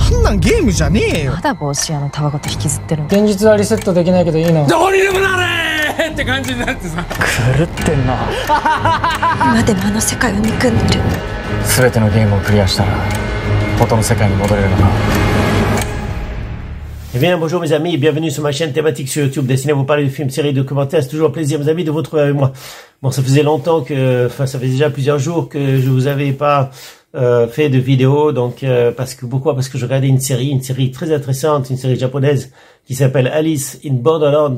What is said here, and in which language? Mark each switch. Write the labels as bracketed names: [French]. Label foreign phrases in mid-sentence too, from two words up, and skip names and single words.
[Japanese] あんなんゲームじゃねえよ。まだ帽子屋のタバコと引きずってるの。現実はリセットできないけどいいの？どこにでもなれって感じになってさ、狂ってんな。今でもあの世界を憎んでる。全てのゲームをクリアしたら元の世界に戻れるのか。 [French] Eh bien, bonjour mes amis et bienvenue sur ma chaîne thématique sur YouTube destinée à vous parler de films, séries, documentaires. C'est toujours un plaisir mes amis de vous retrouver avec moi. Bon, ça faisait longtemps ça faisait déjà plusieurs jours que je vous avais pas fait de vidéo, donc pourquoi? Parce que je regardais une série très intéressante, une série japonaise qui s'appelle Alice in Borderland.